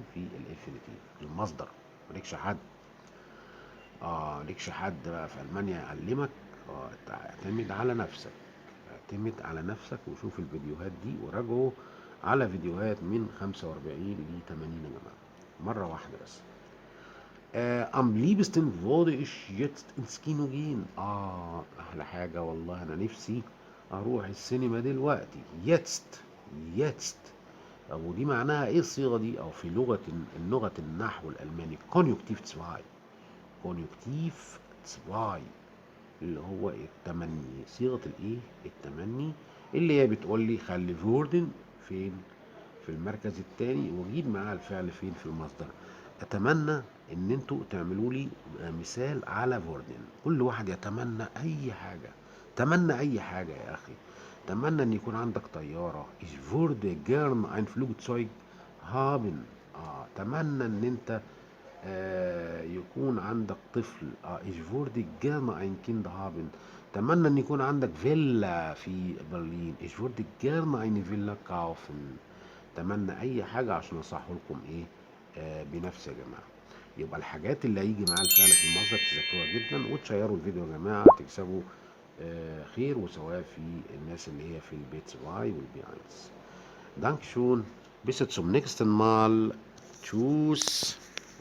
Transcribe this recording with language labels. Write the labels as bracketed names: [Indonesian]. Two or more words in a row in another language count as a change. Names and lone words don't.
[Arabic] في الانفينيتيف المصدر. مالكش حد، ليكش حد بقى في المانيا يعلمك. تعتمد على نفسك، اعتمد على نفسك وشوف الفيديوهات دي وراجعوا على فيديوهات من 45 ل 80 يا جماعه، مره واحده بس. [German] Am liebsten würde ich jetzt ins Kino gehen. [Arabic] أحلى حاجة والله، أنا نفسي أروح السينما دلوقتي. [German] jetzt. [Arabic] طب ودي معناها إيه الصيغة دي؟ أو في لغة النحو الألماني Konjunktiv 2. Konjunktiv 2 اللي هو التمني، صيغة الإيه؟ التمني، اللي هي بتقول لي خلي فوردن فين؟ في المركز الثاني، واجيب معاه الفعل فين؟ في المصدر. اتمنى ان انتوا تعملوا لي مثال على فوردن. كل واحد يتمنى اي حاجه، تمنى اي حاجه يا اخي. تمنى ان يكون عندك طياره. [German] ich würde gern ein Flugzeug haben. [Arabic] تمنى ان انت يكون عندك طفل. [German] ich würde gerne ein Kind haben. [Arabic] تمنى ان يكون عندك فيلا في برلين. [German] ich würde gerne eine Villa kaufen. [Arabic] اتمنى اي حاجه عشان اصحح لكم ايه بنفسي يا جماعه. يبقى الحاجات اللي هيجي معاها الفعل في المصدر تذاكروها جدا وتشيروا الفيديو يا جماعه، تكسبوا خير وثواب في الناس اللي هي في البيت واي والبي اينس. [German] Danke schön. bis zum nächsten Mal. Tschüss.